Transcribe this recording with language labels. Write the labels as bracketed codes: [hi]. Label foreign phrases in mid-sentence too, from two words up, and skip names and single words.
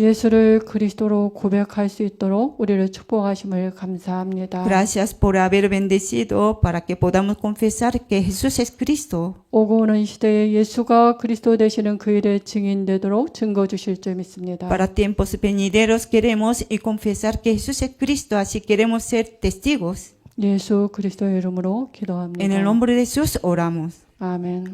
[ko] 예수를 그리스도로 고백할 수 있도록 우리를 축복하심을 감사합니다. [es] Gracias por haber bendecido para que podamos confesar que Jesús es Cristo. [ko] 오고 오는 시대에 예수가 그리스도 되시는 그 일의 증인되도록 증거 주실 줄 믿습니다. [es] Para tiempos venideros queremos y confesar que Jesús es Cristo, así queremos ser testigos. [ko] 예수 그리스도의 이름으로 기도합니다. [es] En el nombre de Jesús oramos. [ko] 아멘.